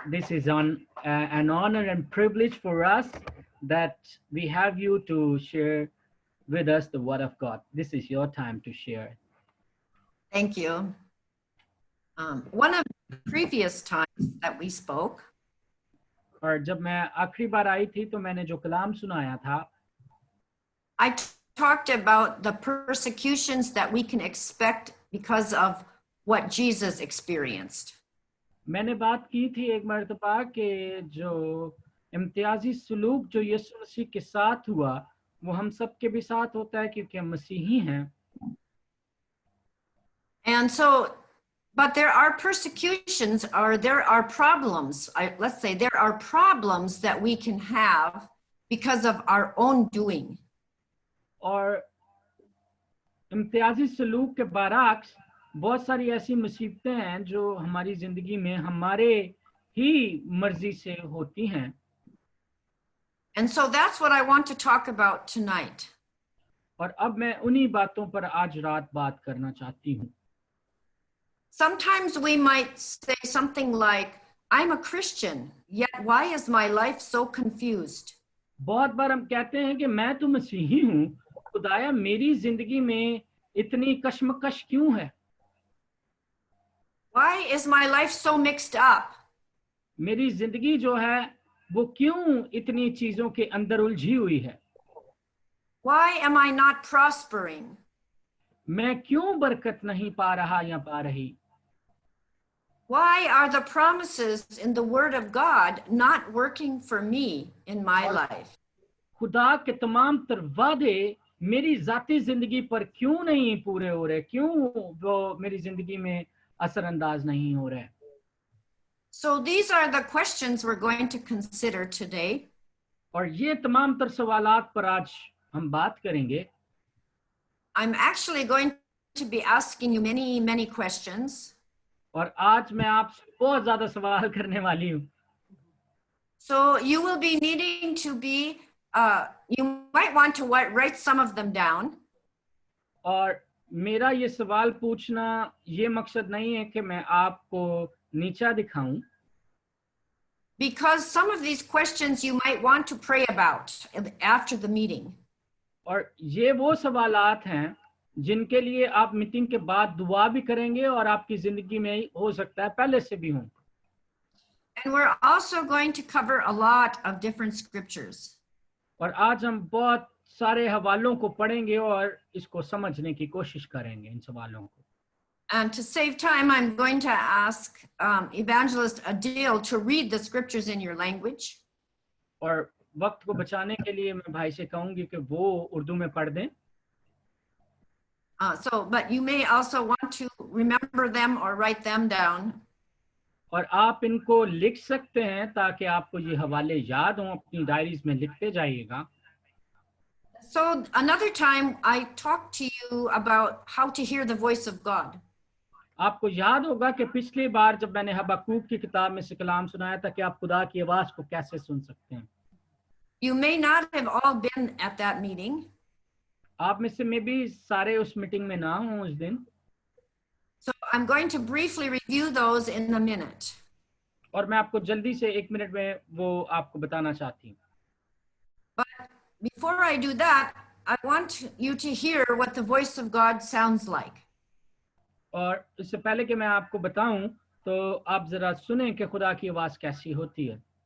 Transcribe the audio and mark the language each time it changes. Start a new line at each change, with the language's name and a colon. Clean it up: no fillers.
English: This is an honor and privilege for us that we have you to share with us the word of God. This is your time to share. Thank you. One of the previous times that we spoke,
Hindi: और जब मैं आखिरी बार आई थी तो मैंने जो कलाम सुनाया था,
English: I talked about the persecutions that we can expect because of what Jesus experienced.
Hindi: मैंने बात की थी एक मर्तबा कि जो इम्तियाजी सलूक जो यीशु मसीह के साथ हुआ वो हम सब के भी साथ होता है क्योंकि हम मसीही हैं.
English: And so, but there are persecutions, or there are problems. Let's say there are problems that we can have because of our own doing.
Hindi: और इम्तियाजी सलूक के बरअक्स बहुत सारी ऐसी मुसीबतें हैं जो हमारी जिंदगी में हमारे ही मर्जी से होती हैं.
English: And so that's what I want to talk about tonight.
Hindi: और अब मैं उन्हीं बातों पर आज रात बात करना चाहती हूँ.
English: Sometimes we might say something like, I'm a Christian, yet why is my life so confused?
Hindi: बहुत बार हम कहते हैं कि मैं तो मसीही हूँ, खुदाया मेरी जिंदगी में इतनी कश्मकश क्यों है?
English: Why is my life so mixed up?
Hindi: मेरी जिंदगी जो है वो क्यों इतनी चीजों के अंदर उलझी हुई है?
English: Why am I not prospering?
Hindi: मैं क्यों बरकत नहीं पा रहा या पा रही?
English: Why are the promises in the Word of God not working for me in my life?
Hindi: खुदा के तमाम तर वादे मेरी जाती जिंदगी पर क्यों नहीं पूरे हो रहे? क्यों वो मेरी जिंदगी में असरअंदाज नहीं हो रहे?
English: So these are the questions we're going to consider today.
Hindi: और ये तमाम तर सवालात पर आज हम बात करेंगे.
English: I'm actually going to be asking you many questions.
Hindi: और आज मैं आपसे बहुत ज्यादा सवाल करने वाली हूँ.
English: So you will be needing to be, you might want to write some of them down.
Hindi: और मेरा ये सवाल पूछना ये मकसद नहीं है कि मैं आपको नीचा दिखाऊं.
English: Because some of these questions you might want to pray about after the meeting.
Hindi: और ये वो सवालात हैं जिनके लिए आप मीटिंग के बाद दुआ भी करेंगे और आपकी जिंदगी में हो सकता है पहले से भी हों.
English: And we're also going to cover a lot of different scriptures.
Hindi: और आज हम बहुत सारे हवालों को पढ़ेंगे और इसको समझने की कोशिश करेंगे इन सवालों को.
English: And to save time, I'm going to ask Evangelist Adil to read the scriptures in your language.
Hindi: और वक्त को बचाने के लिए मैं भाई से कहूंगी कि वो उर्दू में पढ़ दें.
English: But you may also want to remember them or write them down.
Hindi: और आप इनको लिख सकते हैं ताकि आपको ये हवाले याद हों, अपनी डायरीज में लिखते जाइएगा.
English: So another time I talked to you about how to hear the voice of God.
Hindi: आपको याद होगा कि पिछली बार जब मैंने हबक्कूक की किताब में से कलाम सुनाया था कि आप खुदा की आवाज को कैसे सुन सकते हैं.
English: You may not have all been at that meeting.
Hindi: आप में से में भी सारे उस मीटिंग में ना हों उस दिन.
English: So I'm going to briefly review those in a minute.
Hindi: और मैं आपको जल्दी से 1 मिनट में वो आपको बताना चाहती हूँ.
English: But before I do that, I want you to hear what the voice of God sounds like.
Hindi: और इससे पहले कि मैं आपको बताऊं तो आप जरा सुने कि खुदा की आवाज कैसी होती है.